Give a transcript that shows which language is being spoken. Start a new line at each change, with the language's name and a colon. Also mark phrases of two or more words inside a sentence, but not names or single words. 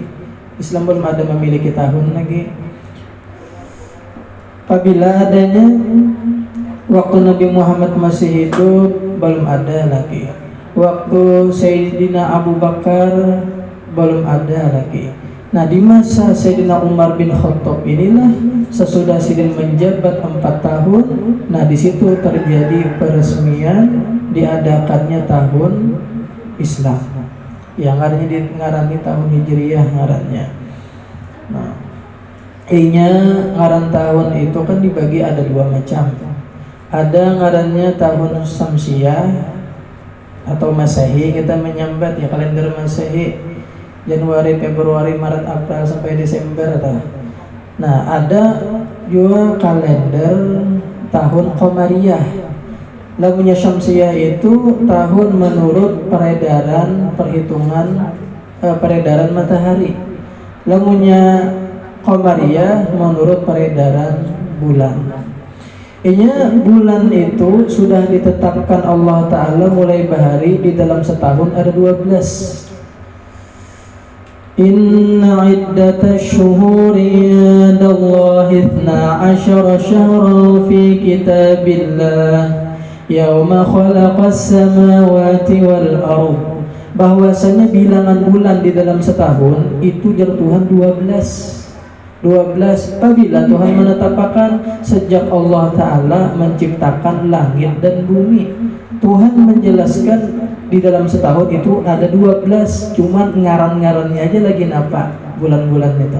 Indonesian: Islam belum ada memiliki tahun lagi. Apabila adanya waktu Nabi Muhammad masih hidup belum ada lagi. Waktu Sayyidina Abu Bakar belum ada lagi. Nah, di masa Sayyidina Umar bin Khattab inilah sesudah Sidin menjabat 4 tahun, nah di situ terjadi peresmian diadakannya tahun Islam.
Banjar: Yang ngarani tahun Hijriyah ngarannya. Nah, ngaran tahun itu kan dibagi ada 2 macam.
Indonesian: Ada ngarannya tahun Samsiyah atau Masehi, kita menyambat ya kalender Masehi Januari, Februari, Maret, April sampai Desember atau. Nah, ada juga kalender tahun Qamariyah. Lagunya Syamsiyah itu tahun menurut peredaran peredaran matahari. Lagunya Qamariyah menurut peredaran bulan. Ini bulan itu sudah ditetapkan Allah Ta'ala mulai bahari di dalam setahun ada 12.
Arabic: إن عدة الشهور عند الله 12 شهرا في كتاب الله يوم خلق السماوات والأرض.
Indonesian: Bahwasanya bilangan bulan di dalam setahun itu jar Tuhan 12. Apabila Tuhan menetapkan sejak Allah Ta'ala menciptakan langit dan bumi. Tuhan menjelaskan di dalam setahun itu ada 12, cuman ngaran-ngarannya aja lagi napa bulan-bulan itu.